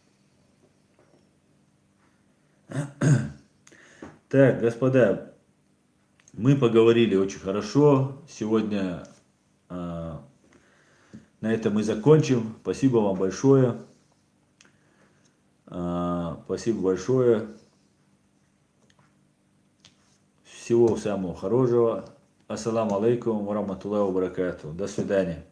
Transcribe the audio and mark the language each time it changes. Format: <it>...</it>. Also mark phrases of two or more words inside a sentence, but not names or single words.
<ru>Так, господа, мы поговорили очень хорошо. Сегодня на этом мы закончим. Спасибо вам большое. Спасибо большое. Всего самого хорошего.</ru> <ar>السلام عليكم ورحمة الله وبركاته.</ar> <ru>До свидания.</ru>